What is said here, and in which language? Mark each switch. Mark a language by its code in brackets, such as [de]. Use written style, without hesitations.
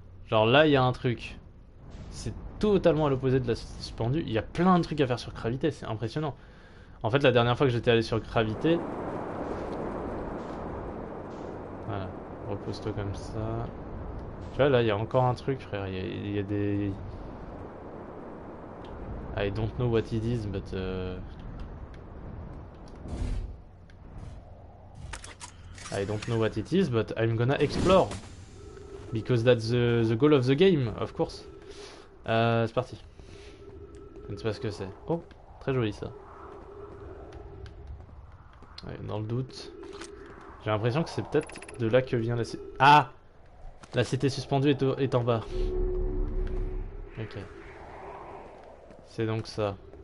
[fr] Genre là, il y a un truc. C'est totalement à l'opposé de la cité suspendue. Il y a plein de trucs à faire sur gravité, c'est impressionnant. En fait, la dernière fois que j'étais allé sur gravité... Voilà, repose-toi comme ça. Tu vois, là, il y a encore un truc, frère. Il y a des... [en] I don't know what it is, but... I don't know what it is, but I'm gonna explore. Because that's the goal of the game, of course. [fr] C'est parti. Je ne sais pas ce que c'est. Oh, très joli ça. Ouais, dans le doute. J'ai l'impression que c'est peut-être de là que vient la cité. Ah! La cité suspendue est en bas. Ok. C'est donc ça.